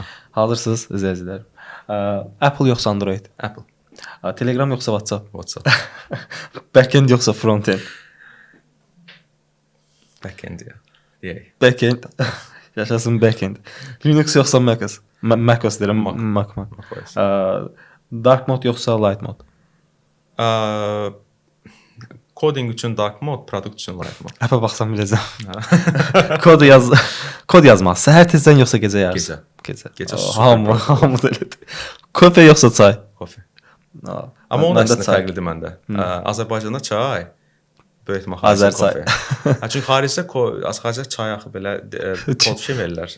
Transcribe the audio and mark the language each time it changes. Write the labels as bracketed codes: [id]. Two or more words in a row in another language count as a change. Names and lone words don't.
[az] Hazırsınız izləyicilər? Apple yoxsa Android? Apple. Telegram yoxsa WhatsApp? WhatsApp. Backend yoxsa frontend? Backend ya. Yay. Backend. Yaşasın backend. Linux yoxsa macOS? macOS deyirəm. Mac. [en] Dark mode [az] yoxsa [en] light mode? Coding [az] üçün [en] dark mode, product [az] üçün [en] light mode. [az] App'a baxsam biləcəm. Kod yazmaq. Səhər tezdən yoxsa gecə yarısı? Gecə. Hamı da elədir. Kofe yoxsa çay? Kofe. Amma onun əslində fərqlidir məndə. Azərbaycanda çay, böyük ehtimal xaricdə kofe. Çünki xaricdə çay axı belə kod şey verirlər.